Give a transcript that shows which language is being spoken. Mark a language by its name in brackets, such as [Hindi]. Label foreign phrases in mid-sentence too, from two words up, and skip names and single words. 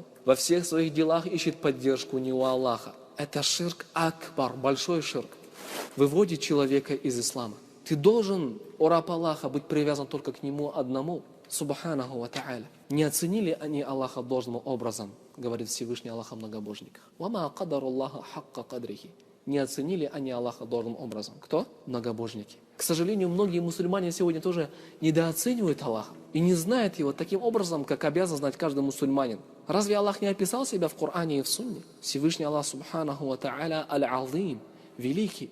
[Russian] Во всех своих делах ищет поддержку не у Аллаха. Это [Arabic] شرك أكبر, [Russian] большой ширк. Выводит человека из ислама. Ты должен, о раб Аллаха, быть привязан только к Нему одному, [Arabic] سبحانه وتعالى. [Russian] Не оценили они Аллаха должным образом, говорит Всевышний Аллах о многобожниках. [Arabic] «وما قدروا الله حق قدره». [Russian] Не оценили они Аллаха должным образом. Кто? Многобожники. К сожалению, многие мусульмане сегодня тоже недооценивают Аллаха и не знают Его таким образом, как обязан знать каждый мусульманин. Разве Аллах не описал себя в Коране и в Сунне? [Arabic] Всевышний Аллах سبحانه وتعالى العظيم, [Russian] великий.